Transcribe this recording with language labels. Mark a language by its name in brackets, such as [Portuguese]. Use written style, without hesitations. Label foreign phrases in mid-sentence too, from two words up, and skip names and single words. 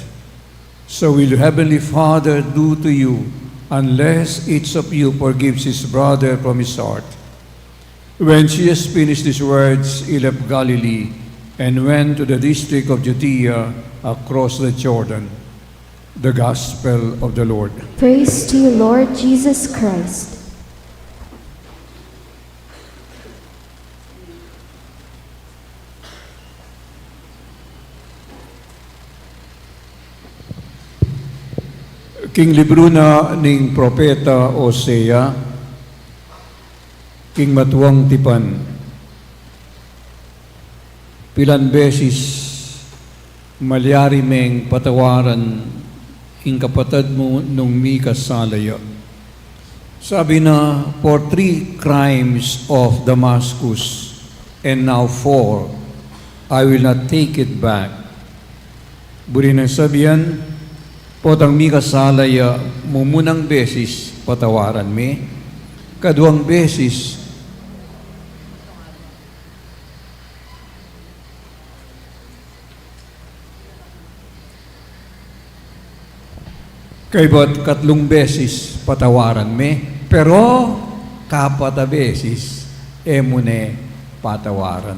[English] So will your heavenly Father do to you unless each of you forgives his brother from his heart. When Jesus finished these words, he left Galilee and went to the district of Judea across the Jordan. The Gospel of the Lord. Praise to you, Lord Jesus Christ. [Pampanga] King libro na ning propeta Osea, king matuang tipan, pilan beses malyari meng patawaran ing kapatid mo nung mi kasalaya. Sabi na, [English] for 3 crimes of Damascus, and now 4, I will not take it back. [Pampanga] Buri nang sabihan, potang mi kasalaya, mumunang beses patawaran mi, kaduang beses kay ba't 3 beses patawaran me, pero kapata beses emune patawaran.